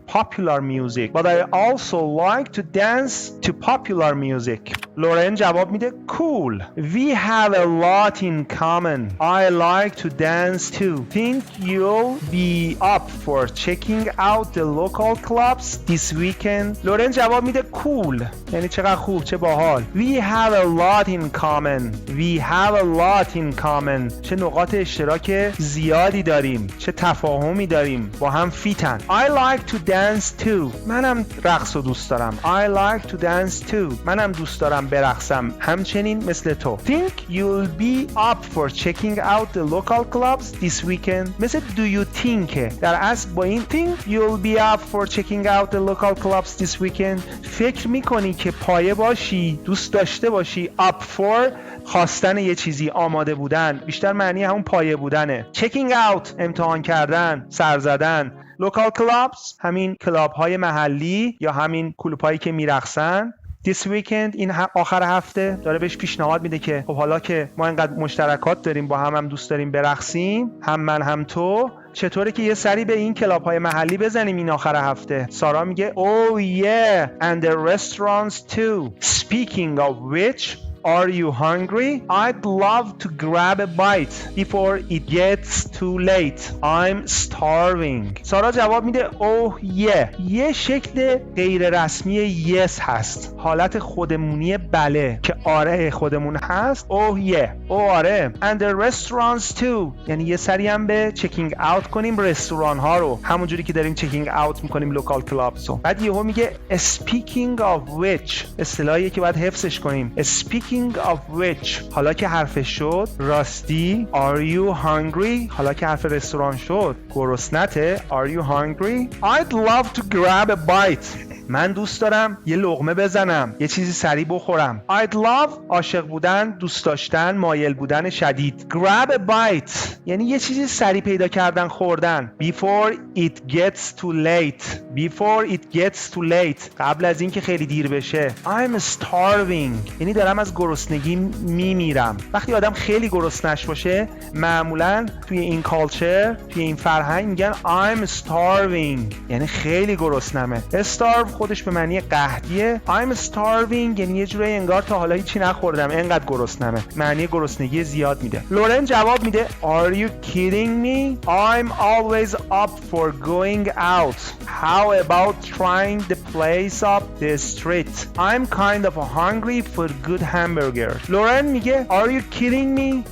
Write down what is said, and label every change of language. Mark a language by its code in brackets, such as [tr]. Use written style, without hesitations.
[en] Popular music. But I also like to dance to popular music. [fa] لورن جواب میده Cool. [en] We have a lot in common. I like to dance too. Think you'll be up for checking out the local clubs this weekend? [fa] لورن جواب میده Cool. یعنی چقدر خوب، چه باحال. [en] We have a lot in common. We have a lot in common. [fa] چه نقاط اشتراک زیادی داریم، چه تفاهمی داریم، با هم فیتن. [en] I like to dance too. [fa] منم رقص رو دوست دارم. [en] I like to dance too. [fa] منم دوست دارم برقصم همچنین مثل تو. [en] Think you'll be up for checking out the local clubs this weekend? [fa] مثل [en] do you think [fa] در اصل با این [en] think you'll be up for checking out the local clubs this weekend [fa] فکر میکنی که پایه باشی، دوست داشته باشی. [en] up for [fa] خواستن یه چیزی، آماده بودن، بیشتر معنی همون پایه بودنه. [en] checking out [fa] امتحان کردن، سر زدن. [en] local clubs [fa] همین کلاب های محلی یا همین کلوب هایی که میرقصن. [en] This weekend [fa] این آخر هفته داره بهش پیشنهاد میده که خب حالا که ما اینقدر مشترکات داریم، با هم دوست داریم برقصیم، هم من هم تو، چطوره که یه سری به این کلاب های محلی بزنیم این آخر هفته؟ سارا میگه [en] Oh yeah and the restaurants too. Speaking of which, are you hungry? I'd love to grab a bite before it gets too late. I'm starving. [fa] سارا جواب میده [en] Oh yeah. [fa] یه شکل غیر رسمی yes هست، حالت خودمونی بله که آره خودمون هست. [en] Oh yeah. [fa] آره. [en] And the restaurants too. [fa] یعنی یه سری هم به [en] checking out [fa] کنیم رستوران ها رو، همونجوری که داریم checking out میکنیم [en] local clubs [fa] رو. بعد یهو میگه [en] speaking of which. [fa] اصطلاحیه که باید حفظش کنیم. [en] Speaking of which. [fa] حالا که حرفش شد راستی [en] are you hungry. [fa] حالا که حرف رستوران شد گرسنته [en] are you hungry. I'd love to grab a bite. [fa] من دوست دارم یه لقمه بزنم، یه چیزی سریع بخورم. [en] I'd love [fa] عاشق بودن، دوست داشتن، مایل بودن شدید. [en] Grab a bite [fa] یعنی یه چیزی سریع پیدا کردن، خوردن. [en] Before it gets too late. Before it gets too late [fa] قبل از اینکه خیلی دیر بشه. [en] I'm starving [fa] یعنی دارم از گرسنگی میمیرم. وقتی آدم خیلی گرسنش باشه معمولا توی این کالچر، توی این فرهنگ میگن [en] I'm starving [fa] یعنی خیلی گرسنمه. starve خودش به معنی قحطیه. [en] I'm starving [fa] یعنی یه جورایی انگار تا حالا هیچی نخوردم انقدر گرسنمه، معنی گرسنگی زیاد میده. لورن جواب میده [en] Are you kidding me? I'm always up for going out. How about trying the place up the street? I'm kind of hungry for good hamburger. [fa] لورن میگه [en] Are you kidding me?